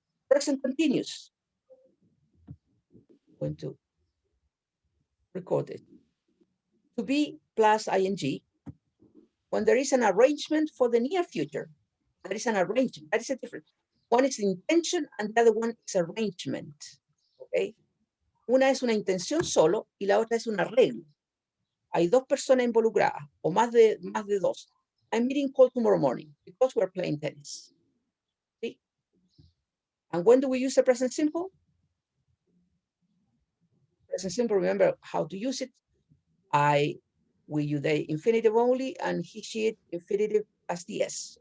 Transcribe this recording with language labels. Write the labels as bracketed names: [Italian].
[English] Present continuous. I'm going to record it. To be plus ing. When there is an arrangement for the near future, there is an arrangement. That is a difference. One is intention and the other one is arrangement. Okay. [Spanish] Una es una intención solo y la otra es un arreglo. Hay dos personas involucradas o más de dos. [English] I'm meeting call tomorrow morning because we're playing tennis. See? And when do we use the present simple? Present simple, remember how to use it. We use the infinitive only and he, she, it, infinitive as the S.